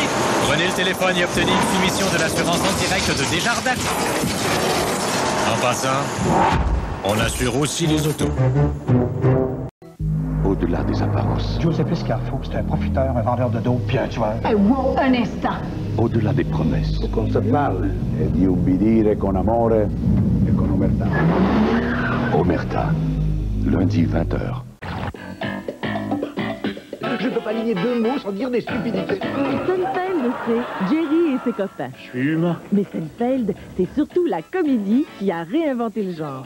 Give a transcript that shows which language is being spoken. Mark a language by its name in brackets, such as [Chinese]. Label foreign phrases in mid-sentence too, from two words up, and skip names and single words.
[French] Prenez le téléphone et obtenez une soumission de l'assurance en direct de Desjardins. En passant, on assure aussi les autos. Au-delà des apparences. Giuseppe Scarfo, c'est un profiteur, un vendeur de dos, puis un tueur. Wow, un instant! Au-delà des promesses. Qu'on se parle [Italian] e di ubbidire con amore e con omertà. [French] Omerta. Lundi 20h. Je ne peux pas aligner 2 mots sans dire des stupidités. Seinfeld, c'est Jerry et ses copains. Fume. Mais Seinfeld, c'est surtout la comédie qui a réinventé le genre.